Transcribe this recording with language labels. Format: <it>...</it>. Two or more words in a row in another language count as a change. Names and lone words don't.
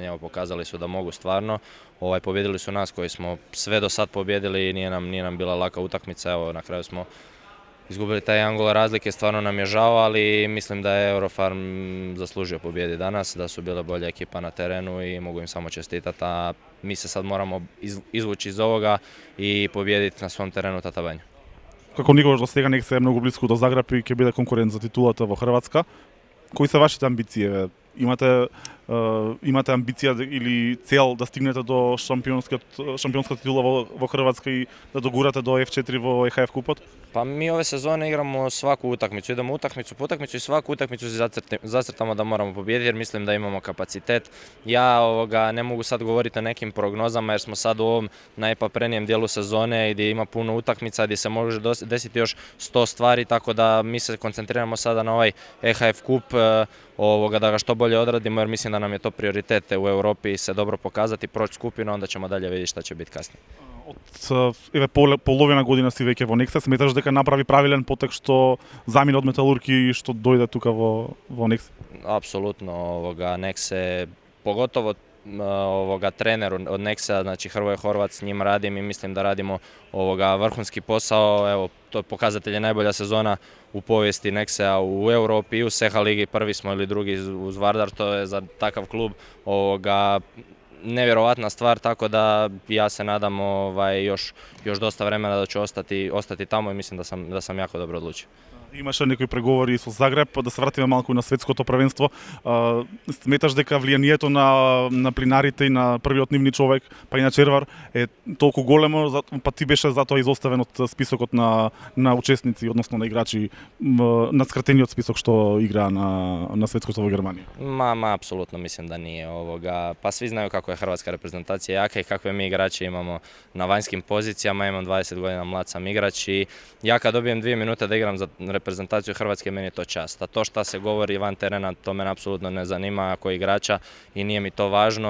<hr>Evo, pokazali su da mogu stvarno. Pobjedili su nas koji smo sve do sad pobjedili i nije nam bila laka utakmica. Evo, na kraju smo izgubili taj jedan gol razlike, stvarno nam je žao, ali mislim da je Eurofarm zaslužio pobjedi danas, da su bile bolja ekipa na terenu i mogu im samo čestitati, a mi se sad moramo izvući iz ovoga i pobjediti na svom terenu Tata Vanju.</hr> <mk>Како никогаш до сега Некса е многу близко до Загреб и ќе биде конкурент за титулата во Хрватска. Кои се вашите амбиции? Имате амбиција или цел да стигнете до шампионска титула во Хрватска и да догурате до F4 во ЕХФ купот?</mk> <hr>Pa mi ove sezone igramo svaku utakmicu, idemo utakmicu po utakmicu i svaku utakmicu zacrtamo da moramo pobijediti jer mislim da imamo kapacitet. Ja ne mogu sad govoriti o nekim prognozama jer smo sad u ovom najpaprenijem dijelu sezone gdje ima puno utakmica, gdje se može desiti još 100 stvari, tako da mi se koncentriramo sada na ovaj EHF kup, da ga što bolje odradimo jer mislim da nam je to prioritet u Europi se dobro pokazati, proći skupinu, onda ćemo dalje vidjeti šta će biti kasnije.</hr> <mk>Од половина година си веќе во Некса, сметаш дека направи правилен потек што замине од Металург и што дојде тука во Некса?</mk> <hr>Apsolutno, Nekse, pogotovo trener od Neksa, znači Hrvoje Horvat, s njim radim i mislim da radimo vrhunski posao. Evo, to je pokazatelj najbolja sezona u povijesti Neksa u Europi i u Seha ligi, prvi smo ili drugi uz Vardar, to je za takav klub nevjerovatna stvar, tako da ja se nadam još dosta vremena da ću ostati tamo i mislim da sam jako dobro odlučio.</hr> <mk>Имаше некои преговори со Загреб, да се вратиме малку на светското првенство. Сметаш дека влијанието на плинарите и на првиот нивни човек, па и на Червар, е толку големо, па ти беше затоа изоставен од списокот на учесници, односно на играчи, на скратениот список што играа на светското во Германија?</mk> <hr>Apsolutno mislim da nije. Pa svi znaju kako je hrvatska reprezentacija jaka i kakve mi igrači imamo na vanjskim pozicijama. Imam 20 godina, mlad sam igrač i ja kad dobijem 2 minute da igram za reprezentaciju Hrvatske, meni je to čast. A to šta se govori van terena, to mene apsolutno ne zanima ako igrača i nije mi to važno.</hr>